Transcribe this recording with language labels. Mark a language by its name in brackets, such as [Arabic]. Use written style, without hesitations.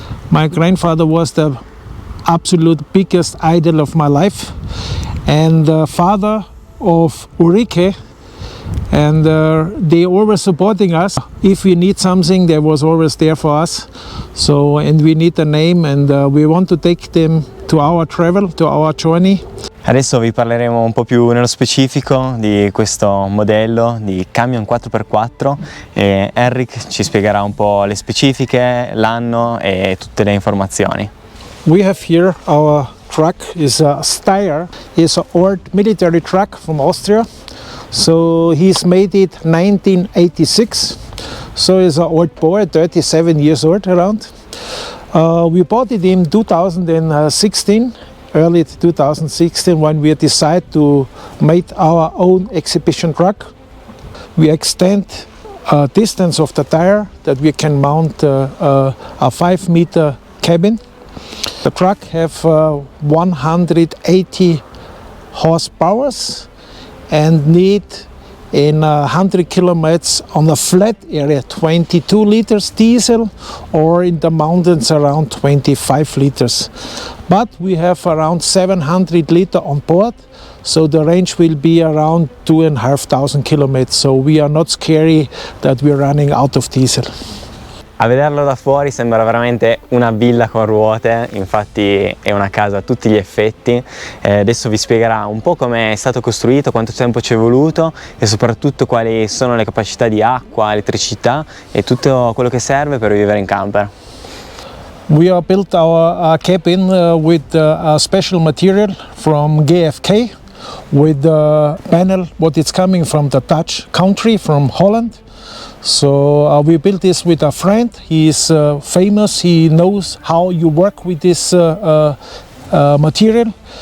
[English] My grandfather was the absolute biggest idol of my life and the father of Ulrike, and they always supporting us. If we need something, they was always there for us. So, and we need a name, and we want to take them to our travel, to our journey. [Italian] Adesso vi parleremo un po' più nello specifico di questo modello di Camion 4x4 e Henrik ci spiegherà un po' le specifiche, l'anno e tutte le informazioni. [English] We have here our truck is a STEYR, is an old military truck from Austria. So he's made it 1986. So he's an old boy, 37 years old around. We bought it in 2016. Early 2016, when we decide to make our own exhibition truck. We extend a distance of the tire that we can mount a 5-meter cabin. The truck have 180 horsepower and need in 100 kilometers on a flat area 22 liters diesel, or in the mountains around 25 liters. But we have around 700 liters on board, so the range will be around 2,500 kilometers. So we are not scary that we're running out of diesel. [Italian] A vederlo da fuori sembra veramente una villa con ruote, infatti è una casa a tutti gli effetti. Adesso vi spiegherà un po' come è stato costruito, quanto tempo ci è voluto e soprattutto quali sono le capacità di acqua, elettricità e tutto quello che serve per vivere in camper. [English] We have built our cabin with a special material from GFK, with the panel what is coming from the Dutch country, from Holland. So we built this with a friend. He is famous. He knows how you work with this material.